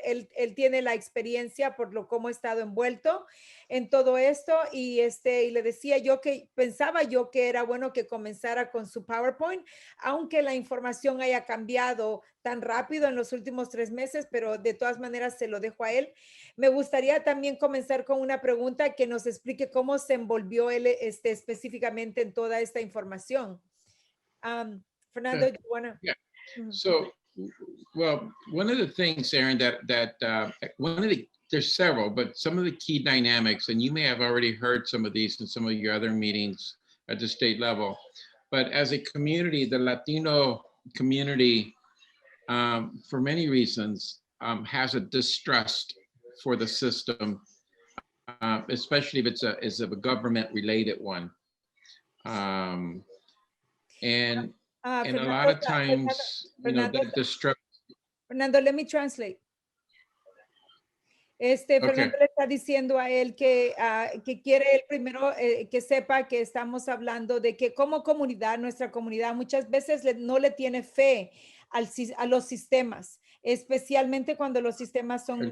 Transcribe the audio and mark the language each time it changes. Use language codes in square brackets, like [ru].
[es] Él tiene la experiencia por lo cómo ha estado envuelto en todo esto y le decía yo que pensaba yo que era bueno que comenzara con su PowerPoint, aunque la información haya cambiado tan rápido en los últimos 3 meses, pero de todas maneras se lo dejo a él. Me gustaría también comenzar con una pregunta que nos explique cómo se envolvió él específicamente en toda esta información. Fernando, [en] Sure. you wanna? Yeah. So, well, one of the things, Aaron, there's several, but some of the key dynamics, and you may have already heard some of these in some of your other meetings at the state level, but as a community, the Latino community, for many reasons, has a distrust for the system, especially if it's a government-related one. And a lot of times, that distrust. Fernando, let me translate. [es] Fernando le está diciendo a él que quiere él primero que sepa que estamos hablando de que como comunidad, nuestra comunidad muchas veces no le tiene fe a los sistemas, especialmente cuando los sistemas son